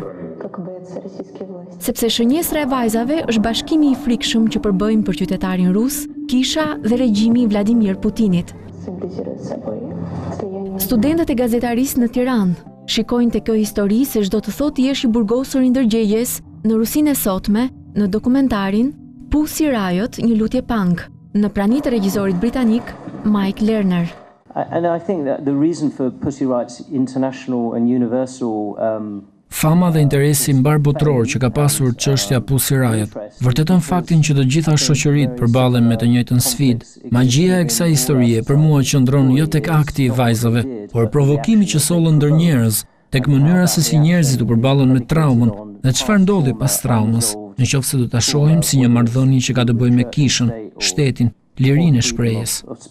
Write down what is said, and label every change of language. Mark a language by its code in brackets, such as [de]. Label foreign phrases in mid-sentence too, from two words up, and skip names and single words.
[sq] Sepse shënjestra e vajzave është bashkimi i frikshëm që përbëjnë për qytetarin rus, kisha dhe regjimi i Vladimir Putinit. Studentët e gazetarisë në Tiranë shikojnë te kjo histori se çdo të thotë jesh i burgosur i ndërgjegjes në Rusinë e sotme në dokumentarin Pussy Riot, një lutje punk, në prani të regjisorit britanik Mike Lerner. [en] And I think that the reason for Pussy Riot's international and universal [sq] Fama dhe interesi mbar botror që ka pasur çështja Pussy Riot vërteton faktin që të gjitha shoqëritë përballen me të njëjtën sfidë. Magjia e kësaj historie për mua qëndron jo tek akti i vajzave, por provokimi që sollën ndër njerëz, tek mënyra se si njerëzit u përballen me traumën dhe çfarë ndodhi pas traumës, nëse do ta shohim si një marrëdhënie që ka të bëjë me kishën, shtetin, lirinë e shprehjes.